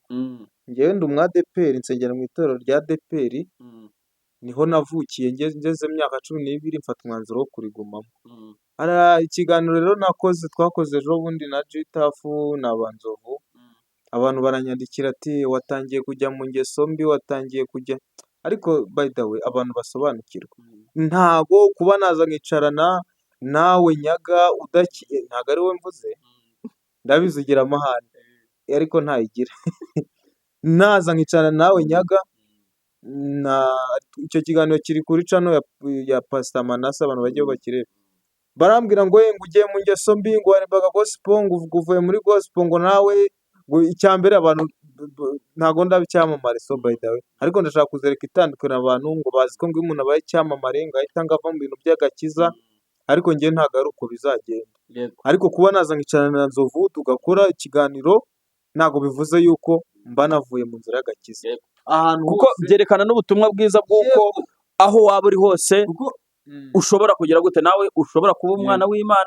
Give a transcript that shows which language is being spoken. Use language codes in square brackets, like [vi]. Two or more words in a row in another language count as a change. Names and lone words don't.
[rw] Njyewe ndi umwadeperi, nsengera mu itorero rya deperi, niho navukiye, ngeze imyaka 12 mfata umwanzuro wo kurigumamo. Hari ikiganiro rero twakoze ejo bundi na Gitafu na Nzovu, abantu baranyandikira ati watangiye kujya mu ngeso mbi, watangiye kujya, ariko [en] by the way [rw] abantu basobanukirwa. Ntago kuba naza nkicarana nawe Nyaga ntago ari we mvuze, ndabizi ugira amahane ariko ntayigira. Naza nkicarana nawe Nyaga, icyo kiganiro kiri kuri channel ya Pastor Manase, abantu bagiye bakireba, barambwira ngo ugiye mu ngeso mbi, ngo warimbaga gospel, ngo uvuye muri gospel, ngo nawe ngo icyambere abantu ntago ndabicyamamare. [en] So by the way, [rw] ariko ndashaka kuzereka itandukana abantu ngo bazi ko ngo umuntu abaye icyamamare ngo ahita ngava mu bintu by'agakiza, ariko njye ntago ari uko bizagenda. Ariko kuba naza nkicarana na Nzovu tugakora ikiganiro ntago bivuze yuko mba navuye mu nzira y'agakiza. Kuko byerekana n'ubutumwa bwiza bw'uko aho waba uri hose ushobora kugira gute, nawe ushobora kuba umwana w'Imana.